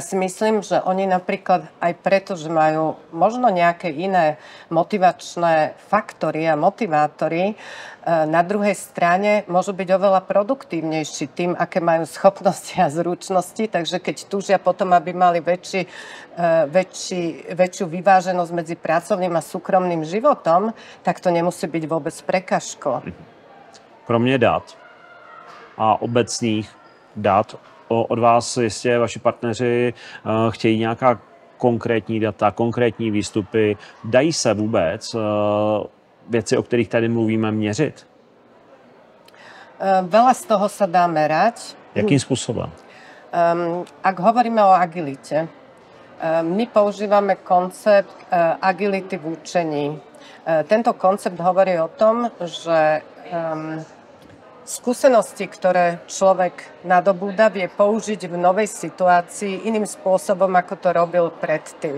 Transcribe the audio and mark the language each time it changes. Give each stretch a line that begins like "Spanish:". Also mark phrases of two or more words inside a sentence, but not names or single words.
Slovak: si myslím, že oni napríklad aj preto, že majú možno nejaké iné motivačné faktory a motivátory, na druhej strane môžu byť oveľa produktívnejší tým, aké majú schopnosti a zručnosti, takže keď túžia potom, aby mali väčšiu vyváženosť medzi pracovným a súkromným životom, tak to nemusí byť vôbec prekážkou.
Czech: Kromě dat a obecných dat od vás jistě vaši partneři chtějí nějaká konkrétní data, konkrétní výstupy. Dají se vůbec věci, o kterých tady mluvíme, měřit?
Slovak: Veľa z toho sa dá merať. Jakým spôsobom? Ak hovoríme o agilite, my používame koncept agility v učení. Tento koncept hovorí o tom, že skúsenosti, ktoré človek nadobúda, vie použiť v novej situácii iným spôsobom, ako to robil predtým.